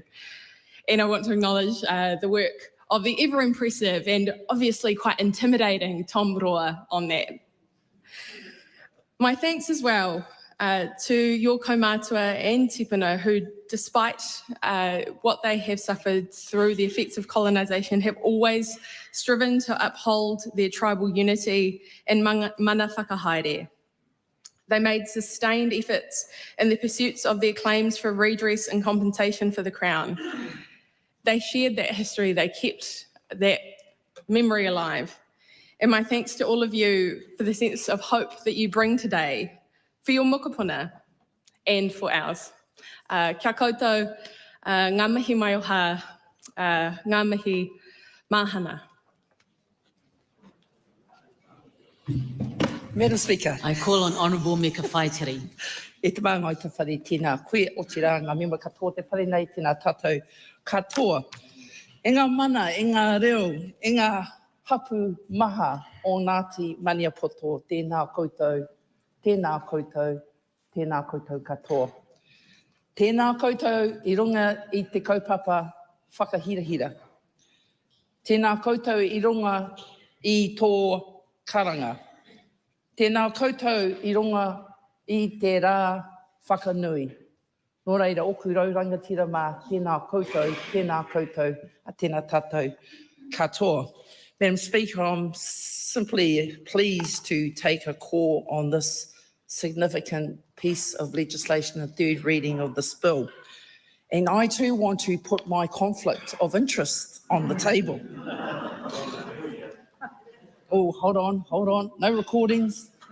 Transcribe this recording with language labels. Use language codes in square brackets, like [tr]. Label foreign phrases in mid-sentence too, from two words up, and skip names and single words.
[en] And I want to acknowledge the work of the ever impressive and obviously quite intimidating Tom Roa on that. My thanks as well to your kaumātua and tipuna who, despite what they have suffered through the effects of colonisation, have always striven to uphold their tribal unity and [mi] mana whakahaere. [en] They made sustained efforts in the pursuits of their claims for redress and compensation for the Crown. They shared that history, they kept that memory alive. And my thanks to all of you for the sense of hope that you bring today, for your mokopuna and for ours. [mi] Kia koutou, ngā mihi mai o hā, ngā mihi mahana. [en] Madam Speaker. I call on Honourable Meka Whaitiri. [mi] E te maunga i te whare tēnā koe o te rā, ngā mema katoa te whare nei, tēnā tātou katoa. E ngā mana, e ngā reo, e ngā hapu maha o Ngāti Maniapoto, tēnā koutou, tēnā koutou, tēnā koutou katoa. Tēnā koutou I runga I te kaupapa whakahirahira. Tēnā koutou I runga I tō karanga. Tēnā koutou I runga I te rā whakanui. Nō reira, oku raurangatira mā, tēnā koutou, a tēnā tātou katoa. [en] Madam Speaker, I'm simply pleased to take a call on this significant piece of legislation, a third reading of this bill. And I too want to put my conflict of interest on the table. Oh, hold on, no recordings.